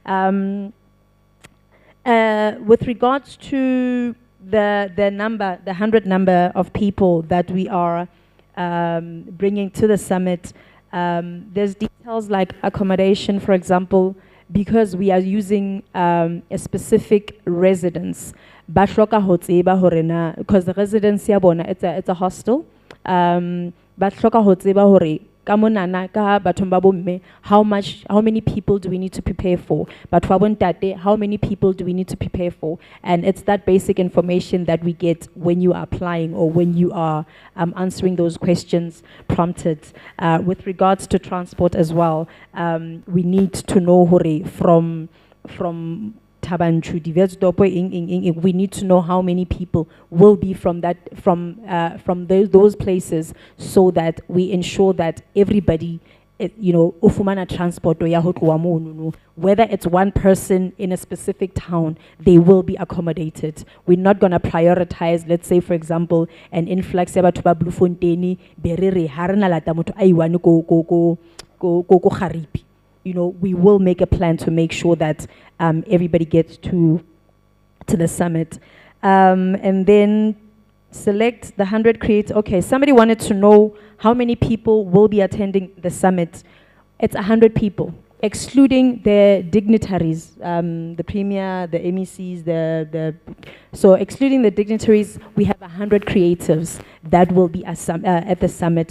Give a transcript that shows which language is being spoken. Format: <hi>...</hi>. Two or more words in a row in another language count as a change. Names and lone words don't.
<en>With regards to the number, the 100 number of people that we are bringing to the summit, there's details like accommodation, for example. because we are using a specific residence,</en> <st>ba hloka ho tseba hore na,</st> <en>because the residence</en> <st>ya bona,</st> <en>it's a hostel,</en> <st>ba hloka ho tseba hore ka monana ka bathong ba bomme,</st> <en>how many people do we need to prepare for?</en> <st>Batho ba bontate,</st> <en>how many people do we need to prepare for? And it's that basic information that we get when you are applying or when you are answering those questions prompted. With regards to transport as well, we need to know hore from Tabanchu, we need to know how many people will be from those places, so that we ensure that everybody, ufumana transport, whether it's one person in a specific town, they will be accommodated. We're not going to prioritize, let's say, for example, an influx</en> <st>ya batho ba Bloemfontein, berere ha re na lata motho a iwane ko Garipi.</st> <en>We will make a plan to make sure that everybody gets to the summit. And then select the 100 creators. Okay, somebody wanted to know how many people will be attending the summit. It's 100 people, excluding the dignitaries, the premier, the MECs, so excluding the dignitaries, we have 100 creatives that will be at the summit.</en>